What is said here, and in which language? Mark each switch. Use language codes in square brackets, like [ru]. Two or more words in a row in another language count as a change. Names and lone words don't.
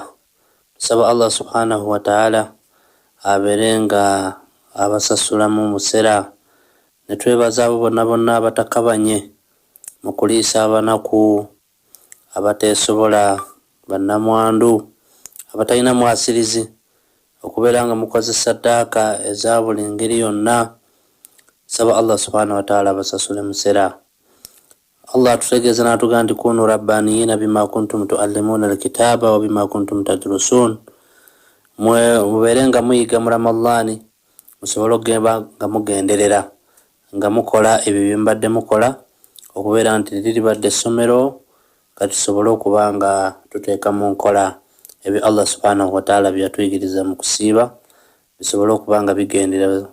[lg] Tusaba [ar] الله سبحانه وتعالى [lg] aberenga abasasulamu musera, ne twebaza abo bonna bonna abatakabanye mu kuliisa abanaku, abateesobola, bannamwandu, abatalina mwasirizi, okubeera nga mukoze saddaaka eza buli ngeri yonna. Saba [ar] الله سبحانه وتعالى [lg] abasasule musera. Allah atutegeeza n'atugamba nti [ar] كونوا ربانيين بما كنتم تعلمون الكتاب وبما كنتم تدرسون. [lg] Mubeerenga muyiga mu Ramadhaani, musobole okugenda nga mugenderera nga mukola ebyo bye mbadde mukola, okubeera nti liribadde essomero kati tusobole okuba nga tuteeka mu nkola ebyo [ar] الله سبحانه وتعالى [lg] byatuyigiriza mu kusiiba, bisobole okuba nga bigenderera.